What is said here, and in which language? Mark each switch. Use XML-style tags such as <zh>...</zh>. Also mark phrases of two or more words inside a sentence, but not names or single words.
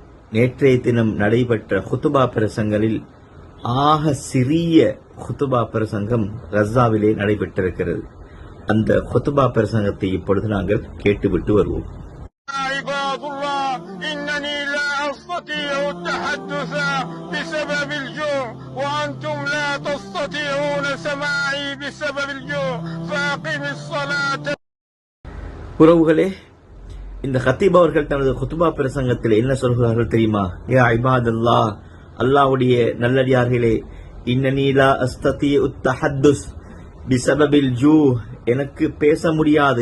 <ta>நேற்றைய தினம் நடைபெற்ற குத்துபா பிரசங்களில் ஆக சிறிய குத்துபா பிரசங்கம் ரஸாவிலே நடைபெற்றிருக்கிறது. அந்த குத்துபா பிரசங்கத்தை இப்பொழுது நாங்கள் கேட்டுவிட்டு வருவோம்.</ta> <ar>أستطيع التحدث بسبب الجوع وأنتم لا تستطيعون سماعي بسبب الجوع فأقم الصلاة.</ar> <ta>உறவுகளே, இந்த கத்தீப் அவர்கள் தனது குத்துபா பிரசங்கத்தில் என்ன சொல்கிறார்கள் தெரியுமா?</ta> <ar>يا عباد الله,</ar> <ta>அல்லாஹ்வுடைய நல்லடியார்களே,</ta> <ar>إنني لا أستطيع التحدث بسبب الجوع,</ar> <ta>எனக்கு பேச முடியாது.</ta>